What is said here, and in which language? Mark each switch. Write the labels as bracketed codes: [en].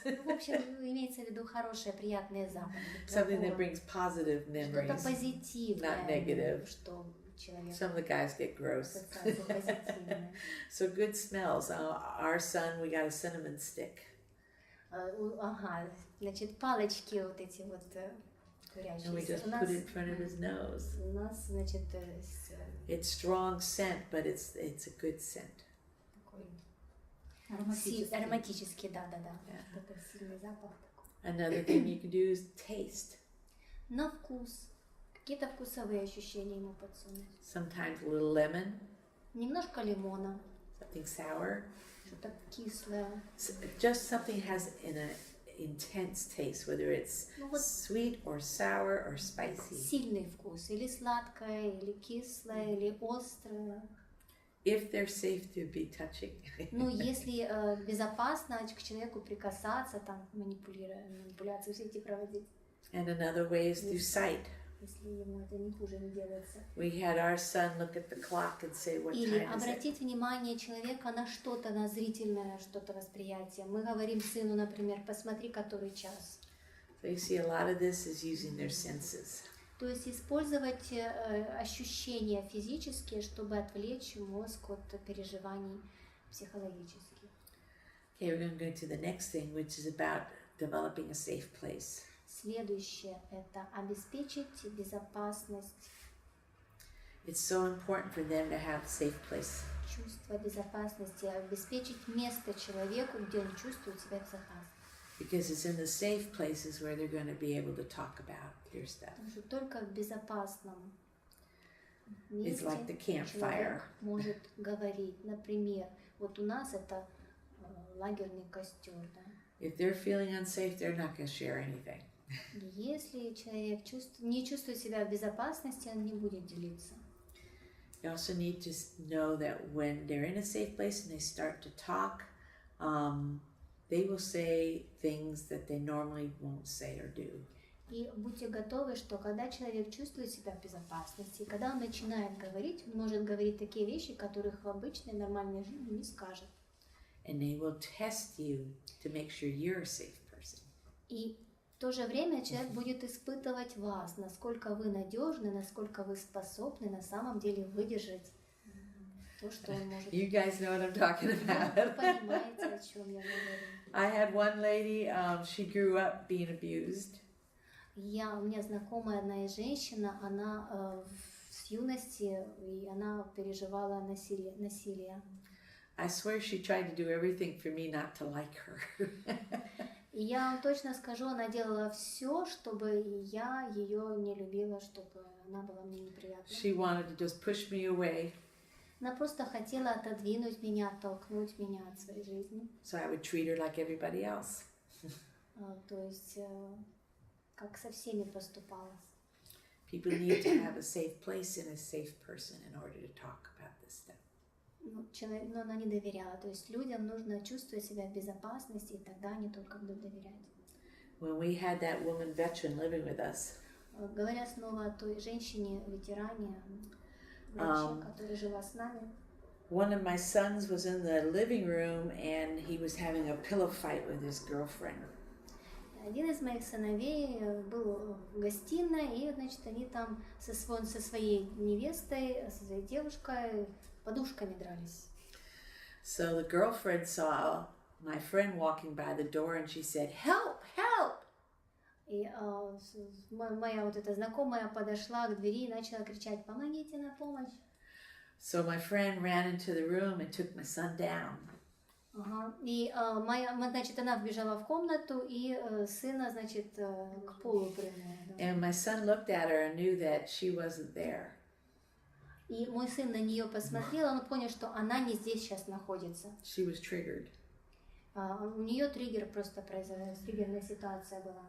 [ru] В общем, имеется в виду хорошие, приятные запахи. [en] Something that brings positive [ru] Что-то [en] memories, [ru] позитивное. [en] not negative. [ru] Что человек [en] Some of the guys get gross. [ru] ассоциация позитивная. [en] So good smells. Our son, we got a cinnamon stick. [ru] Ага, значит, палочки вот эти вот [en] And we [ru] курящиеся. [en] just put it in front of his nose. [ru] У нас, значит, [en] It's strong scent, but it's a good scent. [ru] такой Ароматический. ароматический, да. [en] Yeah. [ru] Это сильный запах такой. [en] Another thing you can do is taste. [ru] На вкус. Какие-то вкусовые ощущения ему подсунуть. [en] Sometimes a little lemon, [ru] Немножко лимона, [en] something sour. [ru] что-то кислое. [en] Just something has an intense taste, whether it's [ru] Ну вот [en] sweet or sour or spicy. [ru] сильный вкус. Или сладкое, или кислое, или острое. [en] if they're safe to be touching. [ru] Ну, если безопасно к человеку прикасаться, там, манипуляции все эти проводить. [en] And another way is through sight. [ru] Если ему это не хуже не делается. [en] We had our son look at the clock and say, what [ru] Или [en] time is it? [ru] обратить внимание человека на что-то, на зрительное что-то восприятие. Мы говорим сыну, например, посмотри, который час. [en] So you see, a lot of this is using their senses. [ru] То есть использовать ощущения физические, чтобы отвлечь мозг от переживаний психологических. [en] Okay, we're going to go to the next thing, which is about developing a safe place. [ru] Следующее – это обеспечить безопасность, [en] It's so important for them to have a safe place. [ru] чувство безопасности, обеспечить место человеку, где он чувствует себя безопасно. [en] Because it's in the safe places where they're going to be able to talk about their stuff. [ru] Потому что только в безопасном [en] It's [ru] месте [en] like the campfire. [ru] человек может говорить. Например, вот у нас это лагерный костер. Да? [en] If they're feeling unsafe, they're not going to share anything. [ru] Если человек не чувствует себя в безопасности, он не будет делиться. [en] You also need to know that when they're in a safe place and they start to talk, they will say things that they normally won't say or do. [ru] И будьте готовы, что когда человек чувствует себя в безопасности, когда он начинает говорить, он может говорить такие вещи, которых в обычной нормальной жизни не скажет. [en] And they will test you to make sure you're a safe person. [ru] И в то же время человек будет испытывать вас, насколько вы надежны, насколько вы способны на самом деле выдержать то, что он может. [en] You guys know what I'm talking [ru] Вы [en] about. [ru] понимаете, о чем я говорю. [en] I had one lady, she grew up being abused. [ru] У меня знакомая одна из женщин, она с юности, и она переживала насилие. [en] I swear she tried to do everything for me not to like her. [ru] И я вам точно скажу, она делала все, чтобы я ее не любила, чтобы она была мне неприятна. [en] She wanted to just push me away, [ru] Она просто хотела отодвинуть меня, оттолкнуть меня от своей жизни. [en] so I would treat her like everybody else. [ru] То есть, как со всеми поступала. [en] People need to have a safe place and a safe person in order to talk about this stuff. [ru] Но она не доверяла. То есть людям нужно чувствовать себя в безопасности, и тогда они только будут доверять. [en] When we had that woman veteran living with us, [ru] Говоря снова о той женщине-ветеране, враче, которая жила с нами, [en] one of my sons was in the living room and he was having a pillow fight with his girlfriend. [ru] один из моих сыновей был в гостиной, и, значит, они там со своей невестой, со своей девушкой подушками дрались. [en] So the girlfriend saw my friend walking by the door and she said, "Help, help!" [ru] И моя вот эта знакомая подошла к двери и начала кричать: «Помогите, на помощь!» [en] So my friend ran into the room and took my son down. [ru] И значит, она вбежала в комнату и сына, значит, к полу прыгнула. [en] And my son looked at her and knew that she wasn't there. [ru] И мой сын на нее посмотрел, он понял, что она не здесь сейчас находится. [en] She was triggered. [ru] У нее триггер просто произошел, триггерная ситуация была.